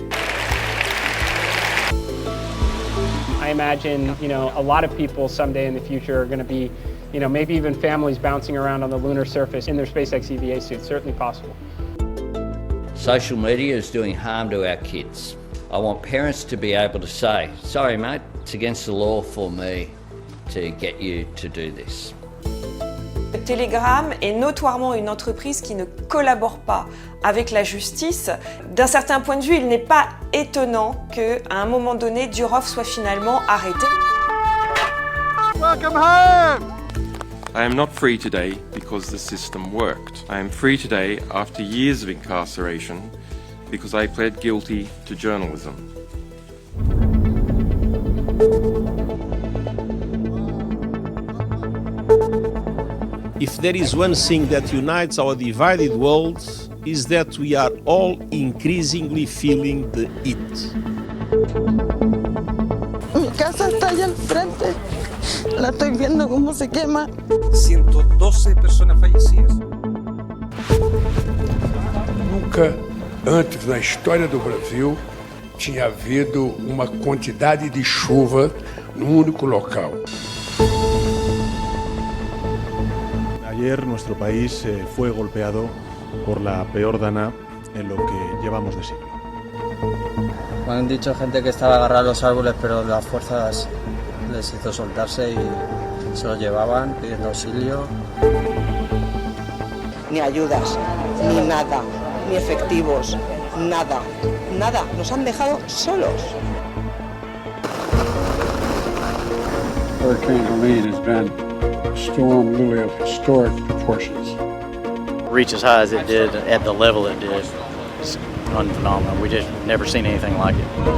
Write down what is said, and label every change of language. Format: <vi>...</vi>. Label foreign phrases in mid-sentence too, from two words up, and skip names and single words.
<en>I imagine, a lot of people someday in the future are going to be, maybe even families bouncing around on the lunar surface in their SpaceX EVA suits. Certainly possible. Social media is doing harm to our kids. I want parents to be able to say, sorry mate, it's against the law for me to get you to do this.</en> <fr>Telegram est notoirement une entreprise qui ne collabore pas avec la justice. D'un certain point de vue, il n'est pas étonnant qu'à un moment donné, Durov soit finalement arrêté.</fr> <en>Welcome home! I am not free today because the system worked. I am free today after years of incarceration because I pled guilty to journalism. If there is one thing that unites our divided world, is that we are all increasingly feeling the heat.</en> <es>Mi casa está allá al frente. La estoy viendo cómo se quema. 112 personas fallecidas.</es> <pt>Nunca antes na história do Brasil tinha havido uma quantidade de chuva num único local.</pt> <es>Ayer nuestro país fue golpeado por la peor dana en lo que llevamos de siglo. Me han dicho gente que estaba agarrada a los árboles, pero las fuerzas les hizo soltarse y se los llevaban pidiendo auxilio. Ni ayudas, ni nada, ni efectivos, nada, nada. Nos han dejado solos.</es> <en>Hurricane Helene has been a storm really of historic proportions. Reach as high as it did at the level it did. It's phenomenal. We just never seen anything like it.</en>